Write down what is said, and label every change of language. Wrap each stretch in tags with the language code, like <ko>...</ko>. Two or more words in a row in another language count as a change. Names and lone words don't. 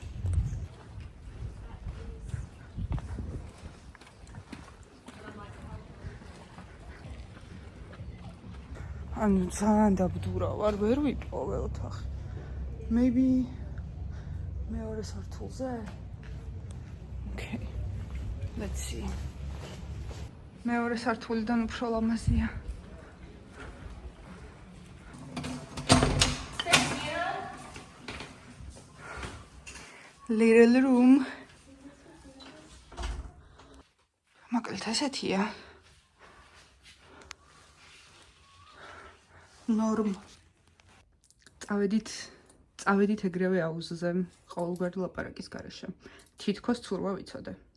<ka>ანუ ძალიან დაბდურა ვარ, ვერ ვიპოვე ოთახი. Maybe მეორე სართულზე?</ka> <en>Okay. Let's see.</en> <ka>მეორე სართულიდან უფრო ლამაზია.</ka> <en>Little room.</en> <ka>მოკლედ ესეთია. Norm. წავედით ეგრევე აუზზე, ყოველგვარი ლაპარაკის გარეშე. თითქოს ცურვა ვიცოდე.</ka>